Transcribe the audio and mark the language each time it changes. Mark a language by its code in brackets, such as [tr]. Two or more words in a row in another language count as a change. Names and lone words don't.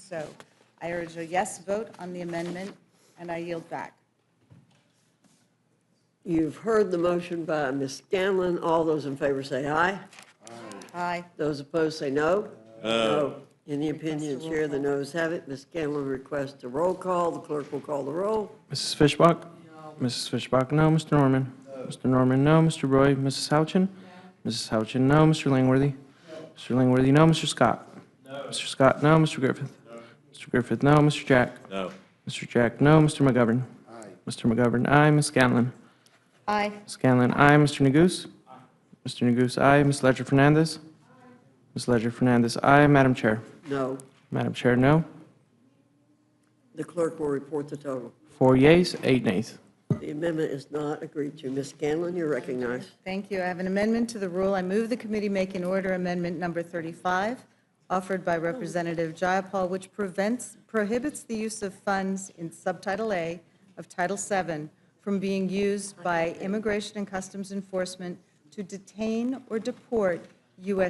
[en] So I urge a yes vote on the amendment, and I yield back. You've heard the motion by Ms. Scanlon. All those in favor say aye. Aye. Those opposed say no. No. In the opinion of the chair, the noes have it. Ms. Scanlon requests a roll call. The clerk will call the roll. Mrs. Fishbach? Mrs. Fishbach, no. Mr. Norman? Mr. Norman, no. Mr. Roy? Mrs. Houchin? Mrs. Houchin, no. Mr. Langworthy? Mr. Langworthy, no. Mr. Scott? Mr. Scott, no. Mr. Griffith? Mr. Griffith, no. Mr. Jack? No. Mr. Jack, no. Mr. McGovern? Mr. McGovern, aye. Ms. Scanlon? Aye. Ms. Scanlon, aye. Mr. Neguse? Mr. Neguse, aye. Ms. Ledger Fernandez? Ms. Ledger Fernandez, aye. Madam Chair? No. Madam Chair, no. The clerk will report the total. 4 yeas, 8 nays. The amendment is not agreed to. Ms. Scanlon, you're recognized. Thank you. I have an amendment to the rule. I move the committee make an order amendment number 35, offered by Representative Jayapal, which prohibits the use of funds in Subtitle A of Title VII from being used by Immigration and Customs Enforcement to detain or deport U.S.